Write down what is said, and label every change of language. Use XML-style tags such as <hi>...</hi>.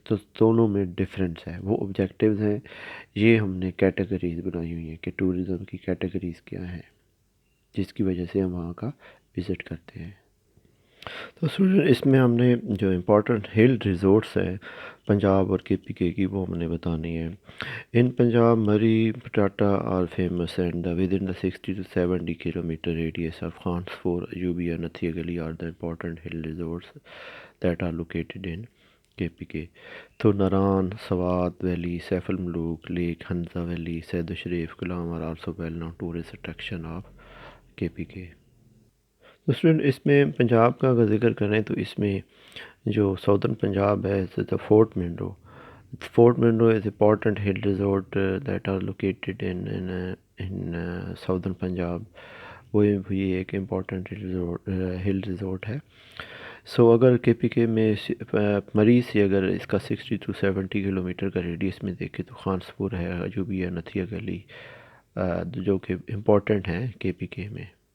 <ur>تو دونوں میں ڈفرینس ہے. وہ آبجیکٹیوز ہیں، یہ ہم نے کیٹیگریز بنائی ہوئی ہیں کہ ٹورزم کی کیٹیگریز کیا ہیں جس کی وجہ سے ہم وہاں کا وزٹ کرتے ہیں. تو اسٹوڈنٹ اس میں ہم نے جو امپورٹنٹ ہل ریزورٹس ہیں پنجاب اور KPK کی وہ ہم نے بتانی ہے.</ur> <en>In Punjab, Murree, Patata are famous, and within the 60 to 70 kilometer radius of Khansford, Ayubi and Nathia Gali are the important hill resorts that are located in KPK. So Naran, Swat Valley, Saif al-Muluk Lake, Hanza Valley, Said Sharif, Kalam are also well-known tourist attraction of KPK.</en> <ur>تو student اس میں پنجاب کا اگر ذکر کریں تو اس میں جو southern Punjab ہے fort Munro.</ur> <en>Fort Monroe is an important hill resort that are located in southern Punjab,</en> <ur>وہ بھی ایک امپورٹنٹ ہل ریزورٹ ہے. سو اگر کے پی کے میں مریض سے اگر اس کا 60 to 70 کلومیٹر کا ریڈیس میں دیکھیں تو خان سپور ہے، عجوبی ہے، نتھیا گلی، جو کہ امپورٹنٹ ہیں کے پی کے میں.</ur>